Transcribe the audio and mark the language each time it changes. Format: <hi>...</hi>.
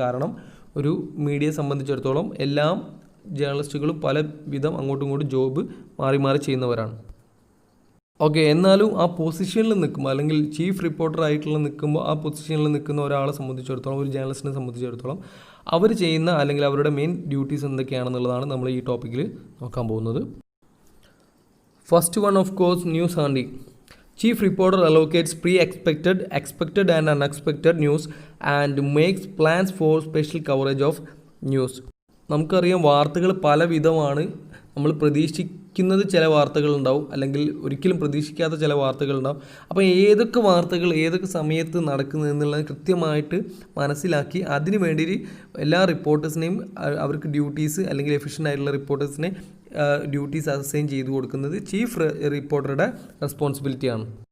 <ml>കാരണം ഒരു മീഡിയയെ സംബന്ധിച്ചിടത്തോളം എല്ലാം ജേർണലിസ്റ്റുകളും പല വിധം അങ്ങോട്ടും ഇങ്ങോട്ടും ജോബ് മാറി മാറി ചെയ്യുന്നവരാണ്. ഓക്കെ, എന്നാലും ആ പൊസിഷനിൽ നിൽക്കുമ്പോൾ അല്ലെങ്കിൽ ചീഫ് റിപ്പോർട്ടർ ആയിട്ടുള്ള നിൽക്കുമ്പോൾ ആ പൊസിഷനിൽ നിൽക്കുന്ന ഒരാളെ സംബന്ധിച്ചിടത്തോളം, ഒരു ജേർണലിസ്റ്റിനെ സംബന്ധിച്ചിടത്തോളം അവർ ചെയ്യുന്ന അല്ലെങ്കിൽ അവരുടെ മെയിൻ ഡ്യൂട്ടീസ് എന്തൊക്കെയാണെന്നുള്ളതാണ് നമ്മൾ ഈ ടോപ്പിക്കിൽ നോക്കാൻ പോകുന്നത്.</ml> <en>First one, of course, news hunting. Chief reporter allocates pre-expected, expected and unexpected news and makes plans for special coverage of news.</en> <ml>നമുക്കറിയാം വാർത്തകൾ പല വിധമാണ്. നമ്മൾ പ്രതീക്ഷിക്കുന്നത് ചില വാർത്തകളുണ്ടാവും, അല്ലെങ്കിൽ ഒരിക്കലും പ്രതീക്ഷിക്കാത്ത ചില വാർത്തകളുണ്ടാവും. അപ്പോൾ ഏതൊക്കെ വാർത്തകൾ ഏതൊക്കെ സമയത്ത് നടക്കുന്നത് എന്നുള്ളത് കൃത്യമായിട്ട് മനസ്സിലാക്കി അതിന് വേണ്ടി എല്ലാ റിപ്പോർട്ടേഴ്സിനെയും അവർക്ക് ഡ്യൂട്ടീസ് അല്ലെങ്കിൽ എഫിഷ്യൻ്റ് ആയിട്ടുള്ള റിപ്പോർട്ടേഴ്സിനെ ഡ്യൂട്ടീസ് അസൈൻ ചെയ്തു കൊടുക്കുന്നത് ചീഫ് റിപ്പോർട്ടറുടെ റെസ്പോൺസിബിലിറ്റിയാണ്.</ml>